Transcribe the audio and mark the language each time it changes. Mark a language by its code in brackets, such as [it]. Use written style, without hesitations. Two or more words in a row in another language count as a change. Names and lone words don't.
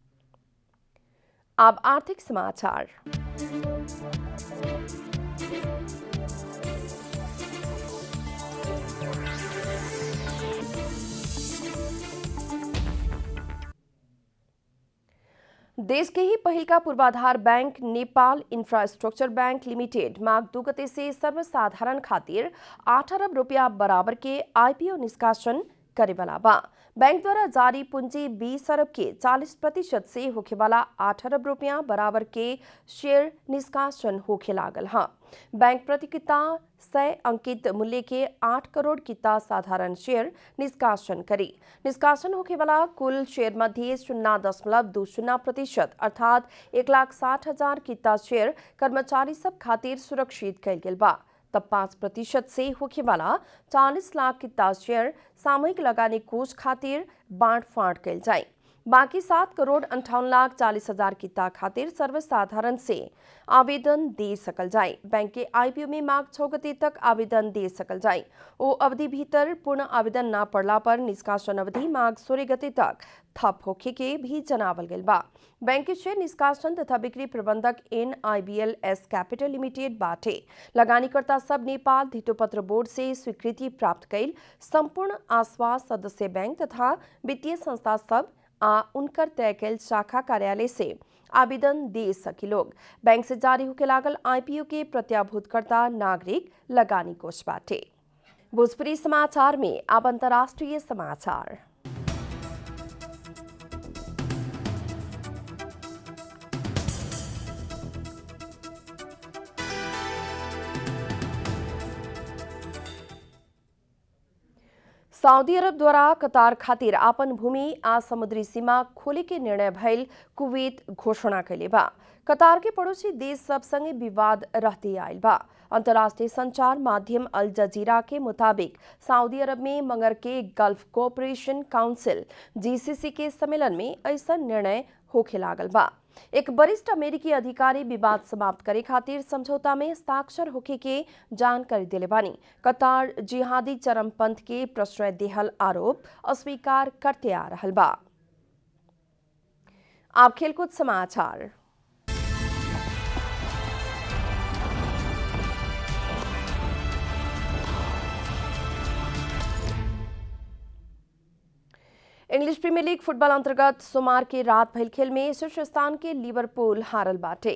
[bho] अब आर्थिक समाचार। देश के ही पहिलका पूर्वाधार बैंक नेपाल इंफ्रास्ट्रक्चर बैंक लिमिटेड माघ 2 गते से सर्वसाधारण खातिर 8 अरब रुपया बराबर के आईपीओ निष्कासन करेवाला बा। बैंक द्वारा जारी पूंजी 20 अरब के 40% से होखेवाला 8 अरब रुपया बराबर के शेयर निष्कासन होखे लागल हा। बैंक प्रति किता 100 अंकित मूल्य के 8 करोड़ किता साधारण शेयर निष्कासन करी। निष्कासन होखेवाला कुल शेयर मध्य 0.20% अर्थात 1,60,000 किता शेयर कर्मचारी सब खातिर सुरक्षित कैल गेल बा। तब 5% से होखेवाला 40 लाख किता शेयर सामूहिक लगानी कोष खातिर बाँट फाँट कैल जाए। बाकी 7 करोड़ 58 लाख 40 हजार किता खातिर सर्वसाधारण से आवेदन दे सकल जाए। बैंक के आईपीओ में माघ 6 गते तक आवेदन दे सकल जाए। वो अवधि भीतर पूर्ण आवेदन न पड़ला पर निष्कासन अवधि माघ 16 गते तक थप होखे के भी जनावल गेल बा। बैंक के शेयर निष्कासन तथा बिक्री प्रबंधक NIBLS कैपिटल लिमिटेड बाटे लगानीकर्ता सब नेपाल धितोपत्र बोर्ड से स्वीकृति प्राप्त कैल संपूर्ण आश्वास सदस्य बैंक तथा वित्तीय संस्था सब आ उनकर तय कैल शाखा कार्यालय से आवेदन दे सकी लोग। बैंक से जारी होके लागल आईपीओ के प्रत्याभूतकर्ता नागरिक लगानी कोष बाटे। भोजपुरी समाचार में अब अंतर्राष्ट्रीय समाचार। सऊदी अरब द्वारा कतार खातिर आपन भूमि आ समुद्री सीमा खोले के निर्णय भइल कुवैत घोषणा कैले बा। कतार के पड़ोसी देश सब संगे विवाद रहते आयल बा। अंतर्राष्ट्रीय संचार माध्यम अल जजीरा के मुताबिक सऊदी अरब में मंगर के गल्फ कोऑपरेशन काउंसिल GCC के सम्मेलन में ऐसा निर्णय होखे लागल बा। एक वरिष्ठ अमेरिकी अधिकारी विवाद समाप्त करे खातिर समझौता में हस्ताक्षर होखे के जानकारी दिले बानी। कतार जिहादी चरमपंथ के प्रश्रय देहल आरोप अस्वीकार करते आ रहल बा। आप खेलकूद समाचार। इंग्लिश प्रीमियर लीग फुटबॉल अंतर्गत सोमवार के रात भइल खेल में शीर्ष स्थान के लिवरपूल हारल बाटे।